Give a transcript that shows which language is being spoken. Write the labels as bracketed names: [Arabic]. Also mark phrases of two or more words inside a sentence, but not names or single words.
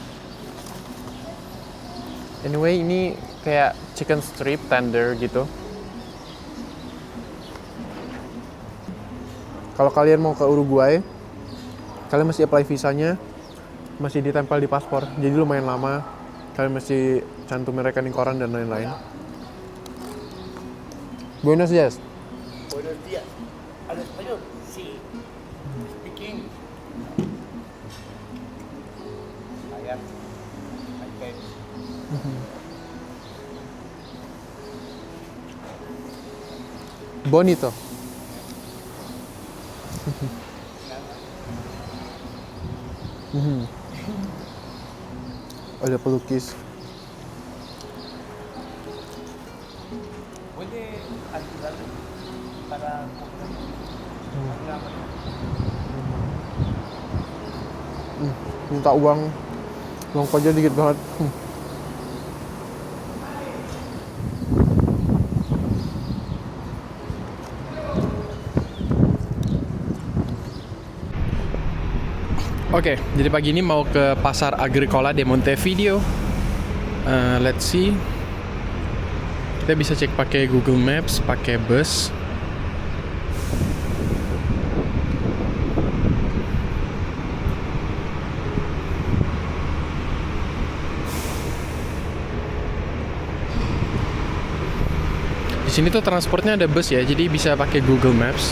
[Indonesian] Anyway, ini kayak [English] chicken strip tender [Indonesian] gitu. Kalau kalian mau ke Uruguay, kalian mesti apply visanya, masih ditempel di paspor, jadi lumayan lama. Kalian mesti cantumin rekening koran dan lain-lain. [Spanish] Buenos dias. Buenos días. ¿Habla español? Sí. [English] Speaking. Allá. Okay. [Spanish] Bonito. [Indonesian] Ada pelukis. [Spanish] ¿Puede ayudarme para comprar [Indonesian] Minta uang aja dikit banget. Oke, jadi pagi ini mau ke Pasar Agricola de Montevideo. [English] Let's see. [Indonesian] Kita bisa cek pakai Google Maps, pakai bus. Di sini tuh transportnya ada bus ya, jadi bisa pakai Google Maps.